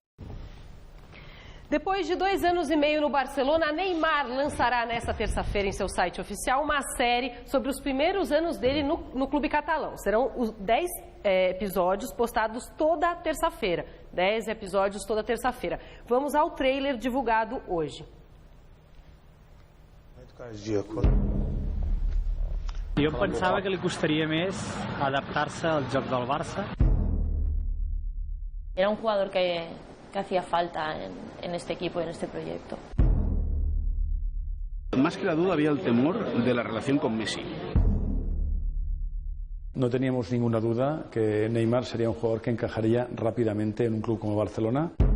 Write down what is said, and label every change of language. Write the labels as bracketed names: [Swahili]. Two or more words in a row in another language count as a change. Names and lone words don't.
[Portuguese] Depois de 2 anos e meio no Barcelona, Neymar lançará nesta terça-feira em seu site oficial uma série sobre os primeiros anos dele no clube catalão. Serão os 10 episódios postados toda terça-feira. 10 episódios toda terça-feira. Vamos ao trailer divulgado hoje. Muito cardíaco. [Catalan] Jo pensava que li costaria més adaptar-se al joc del Barça. [Spanish] Era un jugador que hacía falta en este equipo, en este proyecto. Más que la duda había el temor de la relación con Messi. No teníamos ninguna duda que Neymar sería un jugador que encajaría rápidamente en un club como Barcelona.